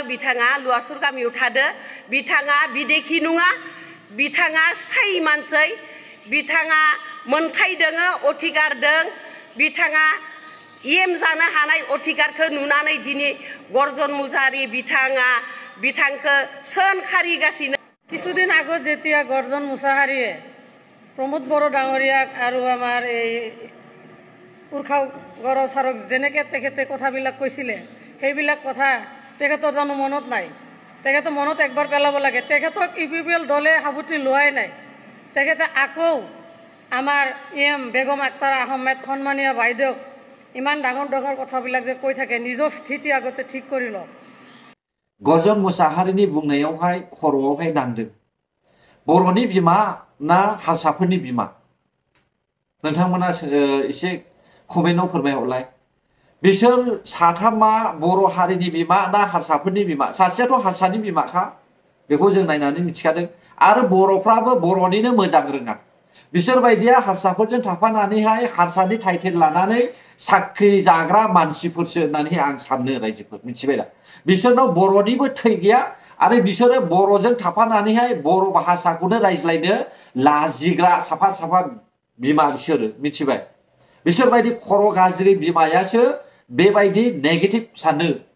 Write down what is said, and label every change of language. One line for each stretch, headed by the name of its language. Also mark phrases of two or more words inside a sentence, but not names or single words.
Bodo: बिथाङा लुवासुर गामियाव थादो बिथाङा बिदेखि नङा बिथाङा स्थायी मानसै बिथाङा मोनथाय दोङो अधिकार दों बिथाङा एम जानो हानाय अधिकारखौ नुनानै दिनै गर्जन मुसाहारि बिथाङा बिथांखौ सोंखारिगासिनो
Assamese: কিছুদিন আগত যেতিয়া গৰ্জন মুছাহাৰীয়ে প্ৰমোদ বড়ো ডাঙৰীয়াক আৰু আমাৰ এই উৰ্খাও গড় ছাৰক যেনেকৈ তেখেতে কথাবিলাক কৈছিলে সেইবিলাক কথা তেখেতৰ জানো মনত নাই তেখেতে মনত একবাৰ পেলাব লাগে তেখেতক ইউপিপিএল দলে সাবুতি লোৱাই নাই তেখেতে আকৌ আমাৰ এম বেগম আক্তাৰ আহমেদ সন্মানীয় বাইদেউক ইমান ডাঙৰ ডাঙৰ কথাবিলাক যে কৈ থাকে নিজৰ স্থিতি আগতে ঠিক কৰি লওক
Bodo: गरजन मुसाहारिनि बुंनायावहाय खर'आवहाय नांदों बर'नि बिमा ना हारसाफोरनि बिमा नोंथांमोना एसे कमेन्टआव फोरमायहरलाय बिसोर साथामा बर' हारिनि बिमा ना हारसाफोरनि बिमा सासेयाथ' हारसानि बिमाखा बेखौ जों नायनानै मिथिखादों आरो बर'फ्राबो बर'निनो मोजां रोङा बिसोर बायदिया हारसाफोरजों थाफानानैहाय हारसानि टाइटेल लानानै साख्रि जाग्रा मानसिफोरसो होननानै आं साननो रायजोफोर मिथिबाय दा बिसोरनाव बर'निबो थै गैया आरो बिसोरो बर'जों थाफानानैहाय बर' भाषाखौनो रायज्लायनो लाजिग्रा साफा साफा बिमा बिसोरो मिथिबाय बिसोर बायदि खर' गाज्रि बिमायासो बेबायदि नेगेटिभ सानो